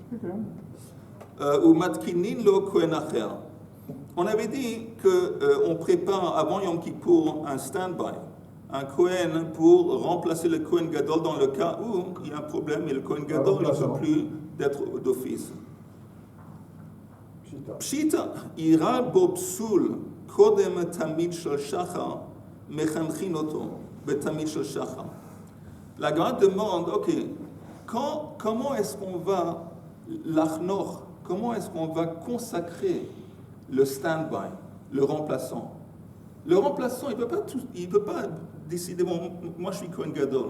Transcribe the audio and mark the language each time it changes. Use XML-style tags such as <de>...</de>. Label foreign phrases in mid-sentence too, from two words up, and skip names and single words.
<fr>Ou</fr> <he>מתקינין לו כהן אחר.</he> <fr>On avait dit qu'on prépare avant Yom Kippour un stand-by, un Kohen pour remplacer le Kohen Gadol dans le cas où il y a un problème et le Kohen Gadol ne peut plus d'être d'office.</fr> <he>פשיטא אירע בו פסול קודם תמיד של שחר מחנכין אותו בתמיד של שחר.</he> <fr>La Gemara demande, ok, comment est-ce qu'on va l'achnoch, comment est-ce qu'on va consacrer le stand-by, le remplaçant? Le remplaçant, il ne peut pas décider, bon, moi je suis Kohen Gadol.</fr>